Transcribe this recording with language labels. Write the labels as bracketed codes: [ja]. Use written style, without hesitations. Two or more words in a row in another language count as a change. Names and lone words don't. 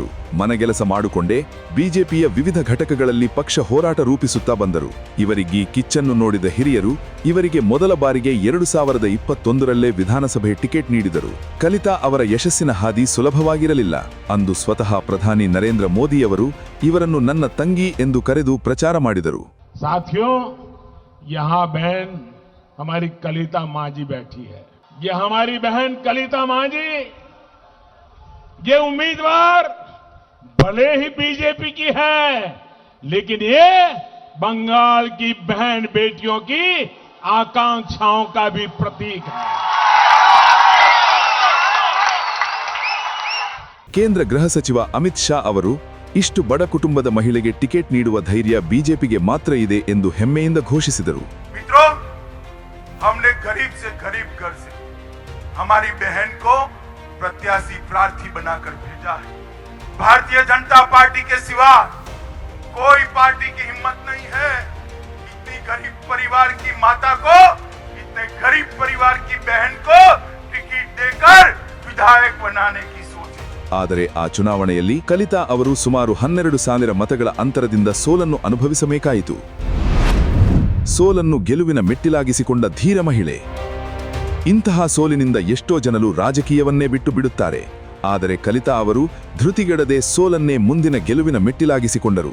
[kn] ಮನೆಗೆಲಸ ಮಾಡಿಕೊಂಡೇ ಬಿಜೆಪಿಯ ವಿವಿಧ ಘಟಕಗಳಲ್ಲಿ ಪಕ್ಷ ಹೋರಾಟ ರೂಪಿಸುತ್ತಾ ಬಂದರು. ಇವರಿಗೆ ಕಿಚ್ಚನ್ನು ನೋಡಿದ ಹಿರಿಯರು ಇವರಿಗೆ ಮೊದಲ ಬಾರಿಗೆ 2021ರಲ್ಲೇ ವಿಧಾನಸಭೆ ಟಿಕೆಟ್ ನೀಡಿದರು. ಕಲಿತಾ ಅವರ ಯಶಸ್ಸಿನ ಹಾದಿ ಸುಲಭವಾಗಿರಲಿಲ್ಲ. ಅಂದು ಸ್ವತಃ ಪ್ರಧಾನಿ ನರೇಂದ್ರ ಮೋದಿಯವರು ಇವರನ್ನು ನನ್ನ ತಂಗಿ ಎಂದು ಕರೆದು ಪ್ರಚಾರ ಮಾಡಿದರು. [hi] साथियों, यहाँ बहन हमारी कलिता मांझी बैठी है. ये हमारी बहन कलिता मांझी, ये उम्मीदवार भले ही बीजेपी की है, लेकिन ये बंगाल की बहन बेटियों की आकांक्षाओं का भी प्रतीक है. [kn] ಕೇಂದ್ರ ಗೃಹ ಸಚಿವ ಅಮಿತ್ ಶಾ ಅವರು ಇಷ್ಟು ಬಡ ಕುಟುಂಬದ ಮಹಿಳೆಗೆ ಟಿಕೆಟ್ ನೀಡುವ ಧೈರ್ಯ ಬಿಜೆಪಿಗೆ ಮಾತ್ರ ಇದೆ ಎಂದು ಹೆಮ್ಮೆಯಿಂದ ಘೋಷಿಸಿದರು. [hi] मित्रों, हमने गरीब से गरीब घर से हमारी बहन को प्रत्याशी प्रार्थी बनाकर भेजा है. भारतीय जनता पार्टी के सिवा कोई पार्टी की हिम्मत नहीं है इतनी गरीब परिवार की माता को, इतने गरीब परिवार की बहन को टिकट देकर विधायक बनाने की. [kn] ಆದರೆ ಆ ಚುನಾವಣೆಯಲ್ಲಿ ಕಲಿತಾ ಅವರು ಸುಮಾರು 12,000 ಮತಗಳ ಅಂತರದಿಂದ ಸೋಲನ್ನು ಅನುಭವಿಸಬೇಕಾಯಿತು. ಸೋಲನ್ನು ಗೆಲುವಿನ ಮೆಟ್ಟಿಲಾಗಿಸಿಕೊಂಡ ಧೀರ ಮಹಿಳೆ. ಇಂತಹ ಸೋಲಿನಿಂದ ಎಷ್ಟೋ ಜನರು ರಾಜಕೀಯವನ್ನೇ ಬಿಟ್ಟು ಬಿಡುತ್ತಾರೆ. ಆದರೆ ಕಲಿತಾ ಅವರು ಧೃತಿಗೆಡದೆ ಸೋಲನ್ನೇ ಮುಂದಿನ ಗೆಲುವಿನ ಮೆಟ್ಟಿಲಾಗಿಸಿಕೊಂಡರು.